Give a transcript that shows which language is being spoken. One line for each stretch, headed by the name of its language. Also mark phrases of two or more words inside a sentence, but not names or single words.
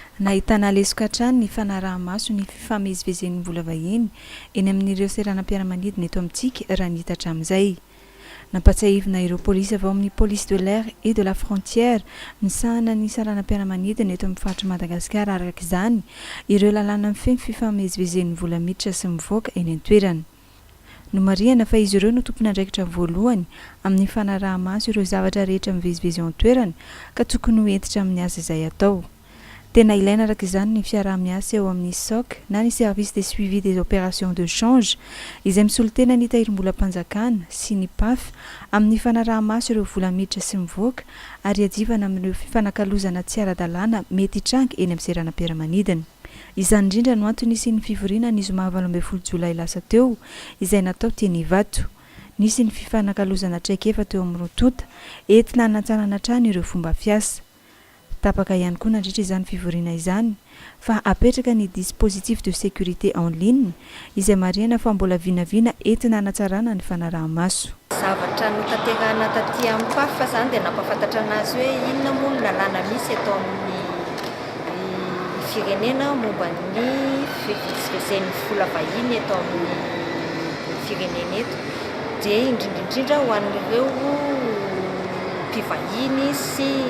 Malagasy: ahitana lesokatrany ny fanaraha-maso ny fifamezivezen'ny vola vahiny eny amin'ireo seranam-piaramanidina eto amintsika raha ny hita hatramin'izay. Nampatsahivina ireo polisy avy ao amin'ny
French: police de l'air et de la frontière
Malagasy: misahana ny saranam-piaramanidina eto amin'ny faritry Madagasikara araka izany ireo lalàna mifehy fifamezivezen'ny vola miditra sy mivoaka eny an-toerana. Nomarihana fa izy ireo no tompon'andraikitra voalohany amin'ny fanaraha-maso ireo zavatra rehetra mivezivezy ao an-toerana ka tokony ho entitra amin'ny asa izay atao. Tena ilaina araka izany ny fiaraha-miasa eo amin'ny SSOC na ny
French: service de suivi des opérations de change
Malagasy: izay misolitena ny tahirim-bolam-panjakana sy ny PAF amin'ny fanaraha-maso ireo vola miditra sy mivoaka ary adivana amin'ireo fifanakalozana tsy ara-dalàna mety hitranga eny amin'ny seranam-piaramanidina. Izany indrindra no antony nisy ny fivoriana ny zoma 12 Jolay lasa teo izay natao teny Ivato. Nisy ny fifanakalozana traikefa teo amin'ny Rotota entina hanatsarana hatrany ireo fomba fiasa. Tapaka ihany koa nandritra izany fivoriana izany fa apetraka ny
French: dispositif de sécurité en ligne
Malagasy: izay marihana fa mbola vinavina entina hanatsarana ny fanaraha-maso. Zavatra notanterahana taty amin'ny PAF fa zany dia nampafantatra anazy hoe inona moa ny lalàna misy eto amin'ny firenena momba ny fivezivezen'ny vola vahiny eto amin'ny firenena eto dia indrindrindrindra ho an'ireo mpivahiny sy